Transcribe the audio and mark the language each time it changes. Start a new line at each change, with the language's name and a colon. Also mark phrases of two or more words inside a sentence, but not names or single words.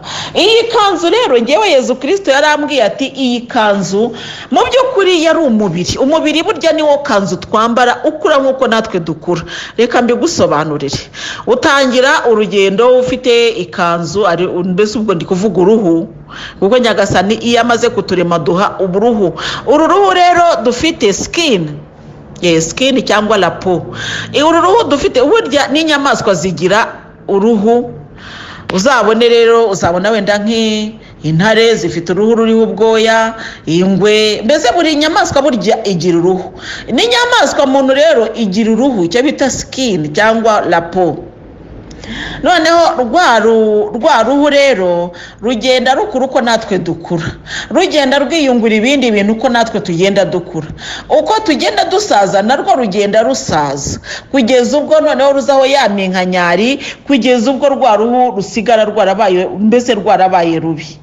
Kinyarwanda: Iyi kanzu rero ngewe Yezu Kristo yarambwiye ati, iyi kanzu mu by'ukuri yari umubiri burya niwo kanzu twambara ukura nk'uko natwe dukura. Reka mbigusobanurire. Utangira urugendo ufite ikanzu, mbese ubwo ndi kuvuga uruhu, kuko Nyagasani iyo amaze kuturema duha uruhu. Uru ruhu rero dufite skin cyangwa
French: la peau.
Kinyarwanda: Uru ruhu dufite burya n'inyamaswa zigira uruhu. Uzabone rero, uzabona wenda intare zifite uruhu ruriho ubwoya, ingwe, mbese buri nyamaswa burya igira uruhu. N'inyamaswa muntu rero igira uruhu, icyo bita skin cyangwa
French: la peau.
Kinyarwanda: noneho rwa ruhu rero rugenda rukura uko natwe dukura, rugenda rwiyungura ibindi bintu uko natwe tugenda dukura, uko tugenda dusaza narwo rugenda rusaza kugeza ubwo noneho ruzaho ya minkanyari, kugeza ubwo rwa ruhu rusigara rwarabaye rubi.